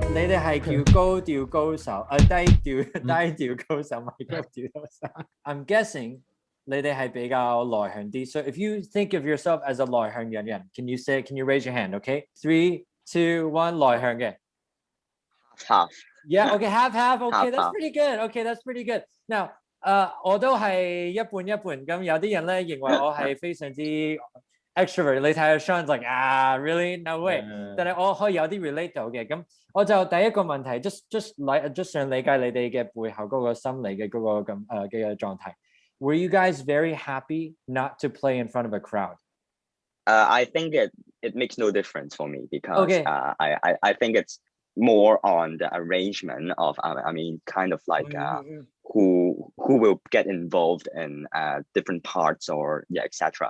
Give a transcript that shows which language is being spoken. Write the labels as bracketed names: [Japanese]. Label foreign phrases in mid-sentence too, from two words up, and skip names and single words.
[Cantonese] 哋係叫高調高手，低調高手，唔係高調高手。 [English] I'm guessing [Cantonese] 你哋係比較內向啲。 [English] So if you think of yourself as a [Cantonese] 內向嘅人 [English] can you raise your hand? [Cantonese] Okay, 3, 2, 1，內向嘅。 [English] Half. Yeah, okay, half. Okay, that's half. pretty good. Okay, that's pretty good. Now, [Cantonese] 我都係一半一半。咁有啲人咧認為我係非常之 extrovert。你睇下 [English] Sean's like really no way。 [Cantonese] 但係我可以有啲 relate 到嘅。咁我就第一個問題 just 想理解你哋嘅背後嗰個心理嘅嗰個嘅狀態。 [English] Were you guys very happy not to play in front of a crowd? I think it makes no difference for me because okay. I think it's more on the arrangement of kind of like who will get involved in different parts or etc.